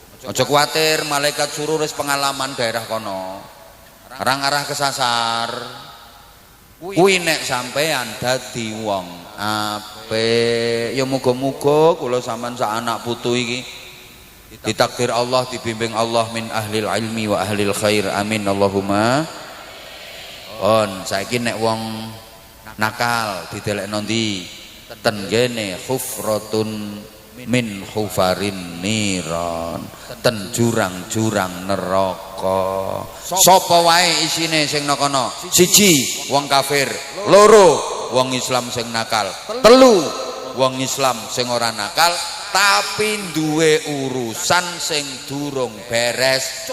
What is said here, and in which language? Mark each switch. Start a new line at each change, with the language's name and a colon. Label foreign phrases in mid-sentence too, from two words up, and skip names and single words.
Javanese: Aja kuwatir, malaikat surur wis pengalaman daerah kono. Arang arah kesasar. Kuwi nek sampean dadi wong apik, ya muga-muga kula sampean sak anak putu iki ditakdir Allah, dibimbing Allah
Arabic: من أهل العلم وأهل الخير. آمين اللهم.
Javanese: Saiki nek wong nakal didelekno ndi? Ten kene
Arabic: حفرة من حفر النيران,
Javanese: ten jurang-jurang neraka. Sapa wae isine sing nang kono? Siji wong kafir, loro wong Islam sing nakal, telu wong Islam sing ora nakal tapi duwe urusan sing durung beres.